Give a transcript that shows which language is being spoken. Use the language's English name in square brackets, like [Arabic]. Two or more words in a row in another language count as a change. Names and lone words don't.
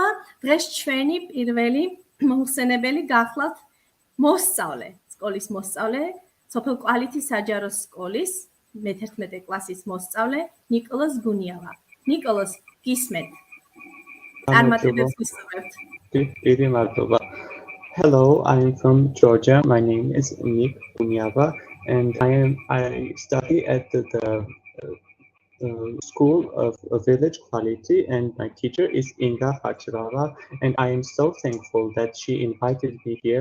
[Georgian] დღეს ჩვენი პირველი მომხსენებელი გახლავთ მოსწავლე, სკოლის მოსწავლე, სოფელ კვალითის საჯარო სკოლის მე-11 კლასის მოსწავლე ნიკოლოზ გუნიავა. ნიკოლოზ, გისმენთ. წარმატებებს გისურვებთ. დიდი მადლობა. [English] Hello, I'm from Georgia. My name is Nick Guniava, and I study at the school of village quality, and my teacher is Inga Hachirava, and I am so thankful that she invited me here.